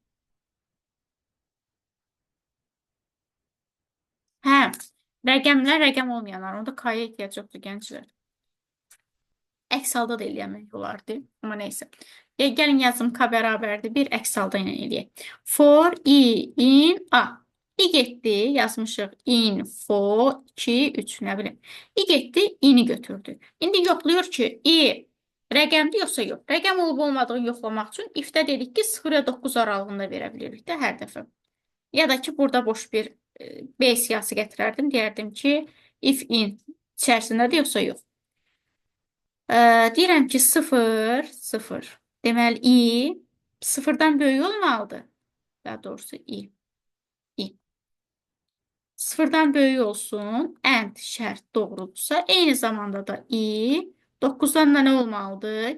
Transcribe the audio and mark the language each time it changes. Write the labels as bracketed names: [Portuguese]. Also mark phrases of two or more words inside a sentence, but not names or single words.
[Azerbaijani] Hə, rəqəmlər rəqəm olmayanlar, onda K-ya ehtiyac yoxdur, gənclər. Əks halda da eləyəmək olardı, amma neysə. Gəlin yazım K bərabərdir, bir əks halda ilə eləyək. [English] For I in A. [Azerbaijani] I getdi, yazmışıq info 2, 3, nə bilim. I getdi, I-ni götürdü. İndi yoxlayır ki, I rəqəmdir yoxsa yox. Rəqəm olub olmadığını yoxlamaq üçün if-də dedik ki, 0 və 9 aralığında verə bilirik də hər dəfə. Ya da ki, burada boş bir B siyasi gətirərdim. Deyərdim ki, if in içərisindədir yoxsa yox. Deyirəm ki, 0, 0. Deməli, I 0-dan böyük olmalıdır. Daha doğrusu I. 0-dan böyük olsun. And şərt doğrudursa, eyni zamanda da I 9-dan da nə olmalıdır?